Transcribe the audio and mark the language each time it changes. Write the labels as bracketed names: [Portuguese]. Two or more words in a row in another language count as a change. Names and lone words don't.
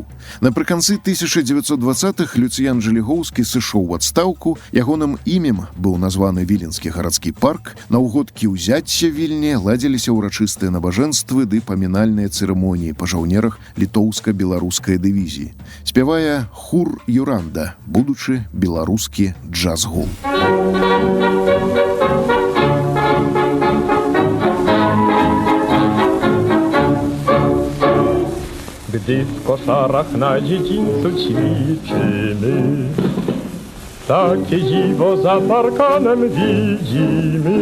[Belarusian] Напрыканцы 1920-х Люцыян Жалігоўскі сышоў у адстаўку, ягоным імем быў названы Віленскі гарадскі парк. На ўгодкі ўзяцця Вільні ладзіліся ўрачыстыя набажэнствы ды памінальныя цырымоніі па жаўнерах літоўска-беларускай дывізіі. Спявае Хур Юранда, будучы беларускі джаз-гол. [Polish] Gdy w koszarach na dziedzińcu ćwiczymy, takie dziwo za parkanem widzimy.